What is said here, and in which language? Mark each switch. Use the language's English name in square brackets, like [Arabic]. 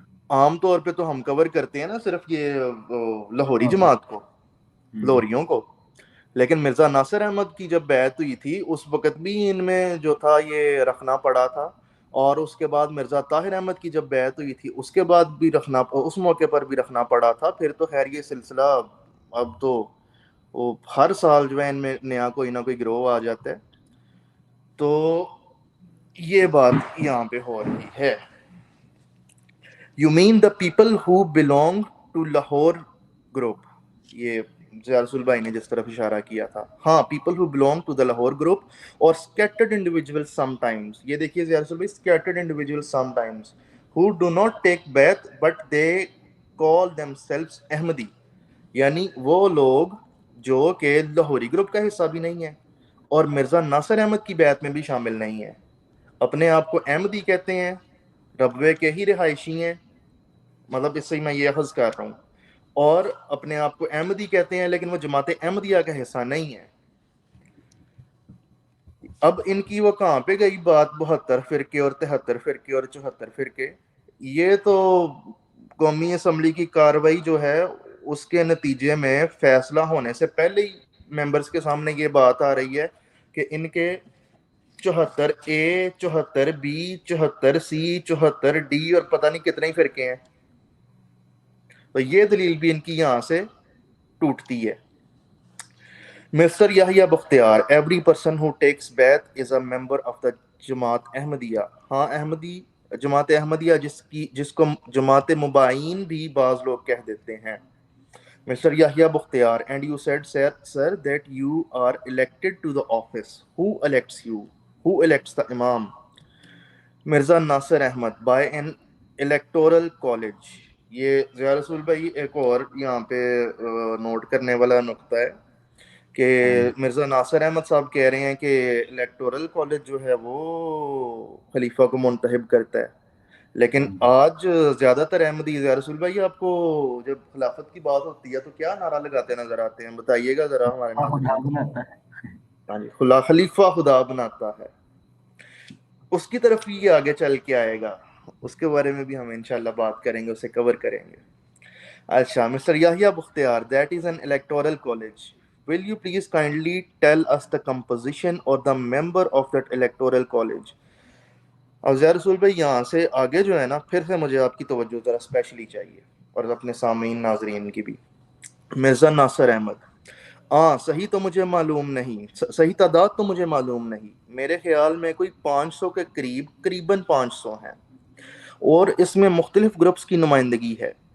[Urdu] عام طور پہ تو ہم کور کرتے ہیں نا صرف یہ لاہوری جماعت کو, لاہوریوں کو, لیکن مرزا ناصر احمد کی جب بیعت ہوئی تھی اس وقت بھی ان میں جو تھا یہ رکھنا پڑا تھا, اور اس کے بعد مرزا طاہر احمد کی جب بیعت ہوئی تھی اس کے بعد بھی رکھنا, اس موقع پر بھی رکھنا پڑا تھا. پھر تو خیر یہ سلسلہ اب تو وہ ہر سال جو ہے ان میں نیا کوئی نہ کوئی گروہ آ جاتا ہے. تو یہ بات یہاں پہ ہو رہی ہے. [English] You mean the people who belong to Lahore group? [Urdu] یہ ضیاء رسول بھائی نے جس طرف اشارہ کیا تھا, ہاں, [English] people who belong to the Lahore group or scattered individuals sometimes. [Urdu] یہ دیکھیے ضیاء رسول بھائی, [English] scattered individuals sometimes who do not take bath but they call themselves Ahmadi. [Urdu] یعنی وہ لوگ جو کہ لاہوری گروپ کا حصہ بھی نہیں ہے اور مرزا ناصر احمد کی بیعت میں بھی شامل نہیں ہے, اپنے آپ کو احمدی کہتے ہیں, ربوے کے ہی رہائشی ہیں, مطلب اس سے میں یہ اخذ کر رہا ہوں, اور اپنے آپ کو احمدی کہتے ہیں لیکن وہ جماعت احمدیہ کا حصہ نہیں ہے. اب ان کی وہ کہاں پہ گئی بات 72 فرقے اور 73 فرقے اور 74 فرقے. یہ تو قومی اسمبلی کی کاروائی جو ہے اس کے نتیجے میں فیصلہ ہونے سے پہلے ہی ممبرز کے سامنے یہ بات آ رہی ہے کہ ان کے 74A 74B 74C 74D اور پتہ نہیں کتنے ہی فرقے ہیں. تو یہ دلیل بھی ان کی یہاں سے ٹوٹتی ہے. [English] Mr Yahya Bakhtiar, every person who takes بیتھ is a member of the Jamaat Ahmadiyya. [Urdu] ہاں, احمدی جماعت احمدیہ جس کو جماعت مبائین بھی بعض لوگ کہہ دیتے ہیں. [English] Mr Yahya Bakhtiar, and you said sir that you are elected to the office. Who elects you? Who elects the امام؟ Mirza Nasir Ahmad by an electoral college. [Urdu] یہ ضیاء رسول بھائی ایک اور یہاں پہ نوٹ کرنے والا نقطہ ہے کہ مرزا ناصر احمد صاحب کہہ رہے ہیں کہ الیکٹورل کالج جو ہے وہ خلیفہ کو منتخب کرتا ہے, لیکن آج زیادہ تر احمدی ضیاء رسول بھائی آپ کو جب خلافت کی بات ہوتی ہے تو کیا نعرہ لگاتے نظر آتے ہیں, بتائیے گا ذرا ہمارے ناظرین. ہاں جی, خلیفہ خدا بناتا ہے. اس کی طرف یہ آگے چل کے آئے گا, اس کے بارے میں بھی ہم انشاءاللہ بات کریں گے, اسے کور کریں گے. [English] اچھا, Mr Yahya Bakhtiar, that is an electoral college. Will you please kindly tell us the composition or the member of that electoral college? [Urdu] اب ضیاء رسول بھائی یہاں سے آگے جو ہے نا پھر سے مجھے آپ کی توجہ ذرا اسپیشلی چاہیے, اور اپنے سامعین ناظرین کی بھی. مرزا ناصر احمد, ہاں, صحیح تو مجھے معلوم نہیں, صحیح تعداد تو مجھے معلوم نہیں, میرے خیال میں کوئی 500 کے قریباً 500 ہیں, اور اس میں مختلف گروپس کی نمائندگی ہے.